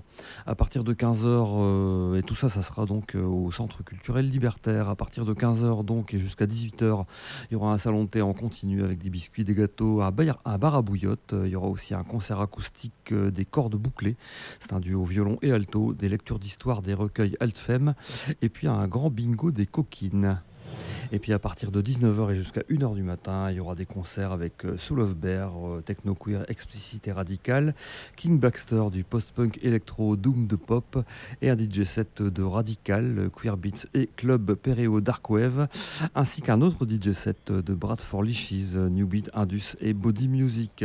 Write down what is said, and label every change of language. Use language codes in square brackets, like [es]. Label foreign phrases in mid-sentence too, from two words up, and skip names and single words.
[fr] À partir de 15h, et tout ça, ça sera donc au Centre culturel libertaire. À partir de 15h donc et jusqu'à 18h, il y aura un salon de thé en continu avec des biscuits, des gâteaux, un bar à bouillotte. Il y aura aussi un concert acoustique des cordes bouclées. C'est un duo violon et alto, des lectures d'histoire, des recueils alt-fem. Et puis un grand bingo des coquines. Et puis à partir de 19h et jusqu'à 1h du matin, il y aura des concerts avec Soul of Bear, techno queer explicite et radical, King Baxter du post-punk électro doom de pop et un DJ set de radical, queer beats et club Péréo Dark Wave, ainsi qu'un autre DJ set de Bradford Lichies, New Beat, Indus et Body Music.